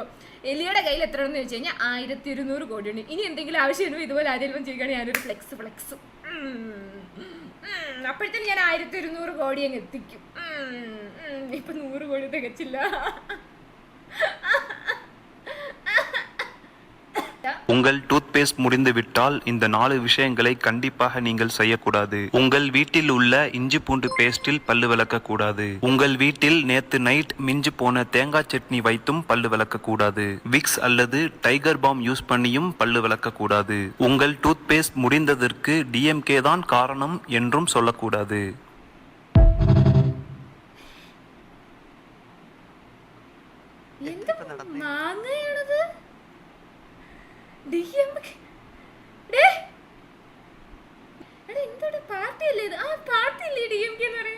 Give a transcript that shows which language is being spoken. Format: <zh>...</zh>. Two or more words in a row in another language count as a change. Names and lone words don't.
<ml>എലിയുടെ കയ്യിൽ എത്ര ഉണ്ടെന്ന് ചോദിച്ചു കഴിഞ്ഞാൽ 1200 കോടി ഉണ്ട്. ഇനി എന്തെങ്കിലും ആവശ്യമുണ്ടോ ഇതുപോലെ ആരെങ്കിലും ചെയ്യുകയാണെങ്കിൽ ഞാനൊരു ഫ്ലെക്സ് അപ്പോഴത്തേന് ഞാൻ 1200 കോടി അങ്ങ് എത്തിക്കും. ഇപ്പൊ 100 കോടി തികച്ചില്ല.</ml> <ta>உங்கள் டூத்பேஸ்ட் முடிந்துவிட்டால் இந்த 4 விஷயங்களை கண்டிப்பாக நீங்கள் செய்யக்கூடாது. உங்கள் வீட்டில் உள்ள இஞ்சி பூண்டு பேஸ்டில் பல்லு விளக்க கூடாது. உங்கள் வீட்டில் நேத்து நைட் மிஞ்சு போன தேங்காய் சட்னி வைத்தும் பல்லு விளக்க கூடாது. விக்ஸ் அல்லது டைகர் பாம் யூஸ் பண்ணியும் பல்லு விளக்க கூடாது. உங்கள் டூத்பேஸ்ட் முடிந்ததற்கு டிஎம்கே தான் காரணம் என்றும் சொல்லக்கூடாது.</ta> <ml>എന്ത് മാങ്ങയാണത്? DMK. ഡേ. എടാ എന്താണ് പാർട്ടി അല്ലേ ഇത്? ആ പാർട്ടി അല്ലേ DMK എന്ന് പറയും.</ml>